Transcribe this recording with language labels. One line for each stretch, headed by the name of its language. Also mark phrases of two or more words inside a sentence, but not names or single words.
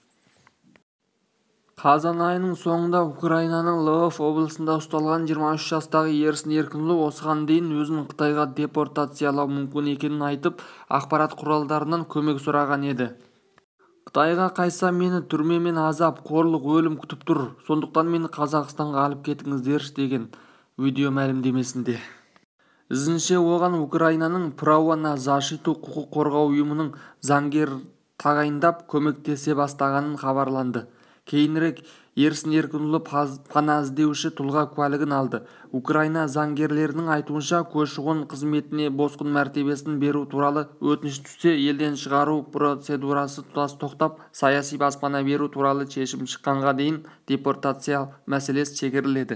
Kazakh: Қазан айының соңында Украинаның Львов облысында ұсталған 23 жастағы Ерсін Еркінұлы осыған дейін өзін Қытайға депортациялау мүмкін екенін айтып, ақпарат құралдарынан көмек сұраған еді. Қытайға қайтсам мені түрме мен азап, қорлық, өлім күтіп тұр. Сондықтан мені Қазақстанға алып кетіңіздерші деген видео мәлімдемесінде. Ізінше оған Украинаның Право на защиту құқық қорғау ұйымының заңгер тағайындап көмектесе бастағанын хабарланды. Кейінірек Ерсін Еркінұлы пана іздеуші тұлға куәлігін алды. Украина заңгерлерінің айтуынша, көші-қон қызметіне босқын мәртебесін беру туралы өтініш түссе, елден шығару процедурасы тұтас тоқтап, саяси баспана беру туралы шешім шыққанға дейін депортация мәселесі шегеріледі.